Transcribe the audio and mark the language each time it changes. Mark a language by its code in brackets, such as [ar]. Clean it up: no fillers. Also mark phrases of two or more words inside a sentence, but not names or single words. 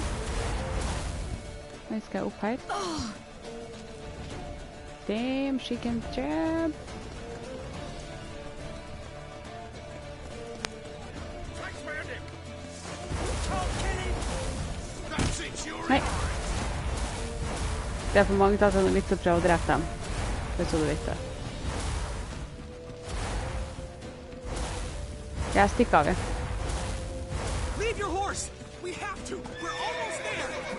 [no] Jeg skal opp her. [en] Damn, she can jump. [no] Nei. Det er for mange til at det er litt å prøve å drepe dem. Det er så du vet det. Jeg stikker av, ja. [en] Leave your horse! We have to! We're almost there!